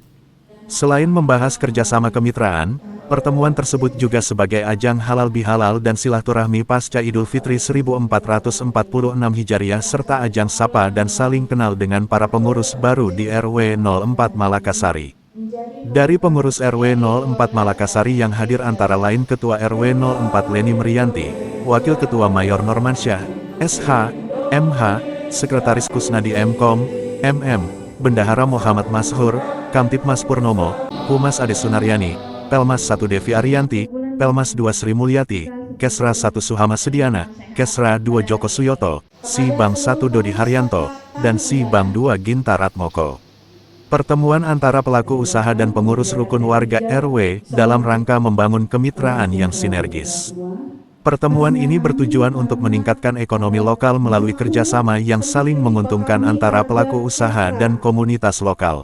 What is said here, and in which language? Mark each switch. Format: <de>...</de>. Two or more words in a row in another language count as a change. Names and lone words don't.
<id>Selain membahas kerjasama kemitraan, pertemuan tersebut juga sebagai ajang halal bihalal dan silaturahmi pasca Idul Fitri 1446 Hijriah serta ajang sapa dan saling kenal dengan para pengurus baru di RW 04 Malakasari. Dari pengurus RW 04 Malakasari yang hadir antara lain Ketua RW 04 Leni Merianti, Wakil Ketua Mayor Normansyah, SH, MH, Sekretaris Kusnadi MKOM, MM, Bendahara Muhammad Mashur, Kamtipmas Purnomo, Humas Ade Sunaryani, Pelmas 1 Devi Ariyanti, Pelmas 2 Sri Mulyati, Kesra 1 Suhama Sediana, Kesra 2 Joko Suyoto, Sibang 1 Dodi Haryanto, dan Sibang 2 Ginta Ratmoko. Pertemuan antara pelaku usaha dan pengurus rukun warga RW dalam rangka membangun kemitraan yang sinergis. Pertemuan ini bertujuan untuk meningkatkan ekonomi lokal melalui kerjasama yang saling menguntungkan antara pelaku usaha dan komunitas lokal.</id>